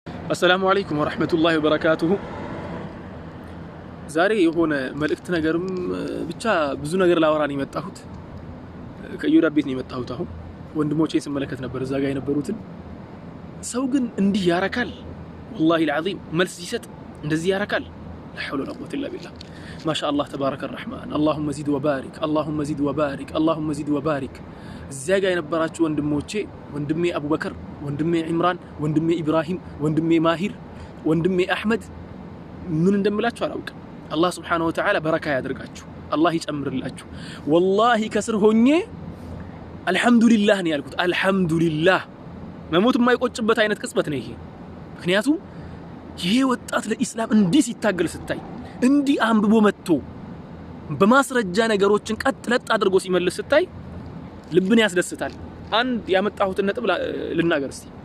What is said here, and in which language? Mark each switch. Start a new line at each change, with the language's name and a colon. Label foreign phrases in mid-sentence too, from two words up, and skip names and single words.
Arabic: السلام عليكم ورحمة الله وبركاته.
Amharic: ዛሬ የሆነ መልእክት ነገርም ብቻ ብዙ ነገር ላወራን የመጣሁት ከዩዳ ቤት ነው የመጣሁት። አሁን ወንድሞቼን ስመለከት ነበር እዛ ጋር የነበሩትን ሰው ግን እንዲህ ያረካል
Arabic: والله العظيم
Amharic: መልስ ይሰጥ እንደዚህ ያረካል
Arabic: لا حول ولا قوة إلا بالله ما شاء الله تبارك الرحمن اللهم زد وبارك اللهم زد وبارك اللهم زد
Amharic: وبارك እዛ ጋር የነበራችሁ ወንድሞቼ ወንድሜ አቡበከር ወንድሜ ኢምራን ወንድሜ ኢብራሂም ወንድሜ ማሂር ወንድሜ አህመድ ምን እንደምላችሁ አላውቅም
Arabic: الله سبحانه وتعالى بركة
Amharic: ያድርጋችሁ الله ይጨምርላችሁ والله ከስር ሆኜ
Arabic: الحمد لله
Amharic: ነው ያልኩት
Arabic: الحمد لله
Amharic: መሞት የማይቆጭበት አይነት ቅጽበት ነው ይሄ ምክንያቱም ይሄ ወጣት ለኢስላም እንዲህ ሲታገል ስታይ እንዲህ አንብቦ መጥቶ በማስረጃ ነገሮችን ቀጥለጥ አድርጎ ሲመልስ ስታይ ልብን ያስደስታል አንድ ያመጣሁት ነጥብ ልናገር እስቲ